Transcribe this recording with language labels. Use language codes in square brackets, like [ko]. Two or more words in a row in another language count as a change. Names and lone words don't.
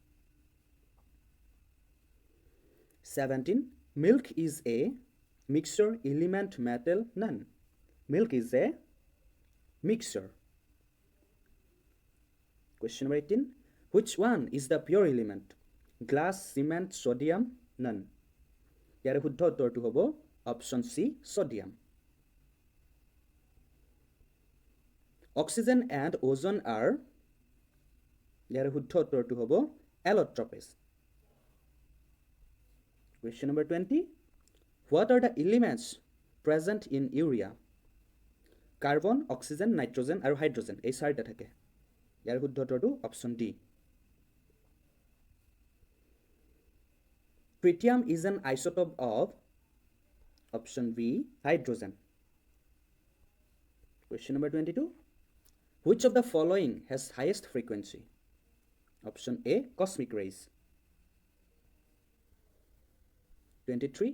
[en] 17. Milk is a mixture, element, metal, none. Milk is a mixture. Question number 18. Which one is the pure element? Glass, cement, sodium, none. [as] ইয়াৰে শুদ্ধ উত্তৰটো হ'ব [en] option C [as] sodium. [en] Oxygen and ozone are [as] ইয়াৰে শুদ্ধ উত্তৰটো হ'ব [en] allotropes. Question number 20. What are the elements present in urea? Carbon, oxygen, nitrogen আৰু hydrogen [as] এই চাৰিটা থাকে. ইয়াৰ শুদ্ধ উত্তৰটো [en] option D. Tritium is an isotope of option B, hydrogen. Question number 22. Which of the following has highest frequency? Option A, cosmic rays. 23.